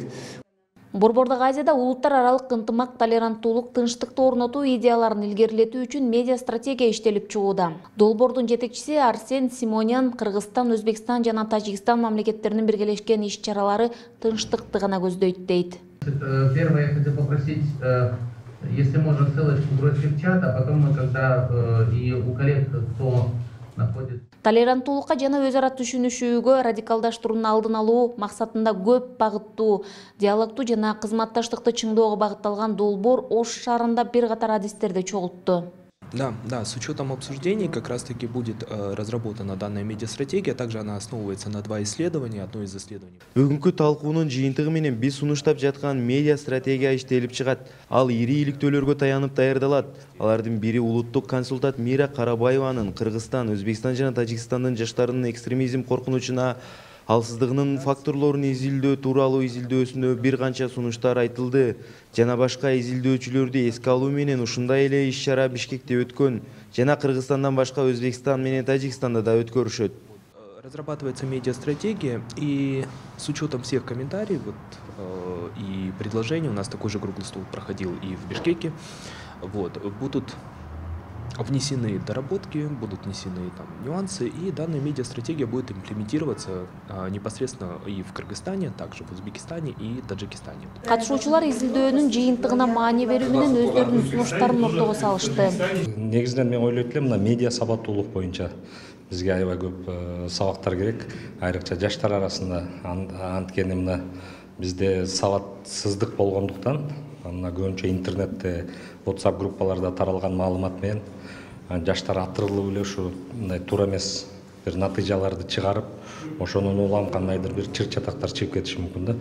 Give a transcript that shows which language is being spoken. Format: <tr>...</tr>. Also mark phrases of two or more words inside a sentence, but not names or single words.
<ky>Борбордук Азияда улуттар аралык ынтымак, толеранттуулук, тынчтыкты орнотуу идеяларын илгерилетүү үчүн медиа стратегия иштелип чыгууда. Долбоордун жетекчиси Арсен Симонян Кыргызстан, Өзбекстан жана Тажикстан мамлекеттеринин биргелешкен иш-чаралары тынчтыкты гана көздөйт дейт.</ky> <ru>Первое, я хотел попросить, если можно ссылочку бросить в чат, а потом мы когда и у коллег, кто находится...</ru> <ky>Толеранттуулукка жана өз ара түшүнүшүүгө, радикалдаштыруунун алдын алуу максатында көп багыттуу, диалогтуу жана кызматташтыкты чыңдоого багытталган долбоор Ош шаарында бир катар адистерди чогултту.</ky> <ru>Да, с учетом обсуждений как раз-таки будет разработана данная медиастратегия. Также она основывается на 2 исследования. Одно из исследований.</ru> <ky>Бүгүнкү талкуунун жыйынтыгы менен биз сунуштап жаткан медиа стратегия иштелип чыгат. Ал ири иликтөөлөргө таянып даярдалат. Алардын бири улуттук консультант Мира Карабаеванын Кыргызстан, Өзбекстан жана Тажикстандын жаштарынын экстремизм коркунучуна алсыздыгынын факторлорун изилдөө тууралуу изилдөөсүнө бир канча сунуштар айтылды. Жана башка изилдөөчүлөрдү эске алуу менен ушундай эле иш-чара Бишкекте өткөн жана Кыргызстандан башка Өзбекстан менен Тажикстанда да өткөрүшөт.</ky> <ru>Разрабатывается медиастратегия, и с учетом всех комментариев и предложений, у нас такой же круглый стол проходил и в Бишкеке, будут внесены доработки, будут внесены нюансы, и данная медиастратегия будет имплементироваться непосредственно и в Кыргызстане, также в Узбекистане и Таджикистане.</ru> <ky>Катышуучулар изилдөөнүн жыйынтыгына маани берүү менен өздөрүнүн сунуштарын ортого салышты. Негизинен мен ойлойт элем, мына медиа сабаттуулук боюнча бизге аябай көп сабактар керек, айрыкча жаштар арасында. Анткени мына бизде сабатсыздык болгондуктан, мына көбүнчө интернетте, WhatsApp группаларда таралган маалымат менен жаштар атырылып эле ушу мындай туура эмес бир натыйжаларды чыгарып, ошонун улам кандайдыр бир чыр-чатактар чыгып кетиши мүмкүн да.</ky>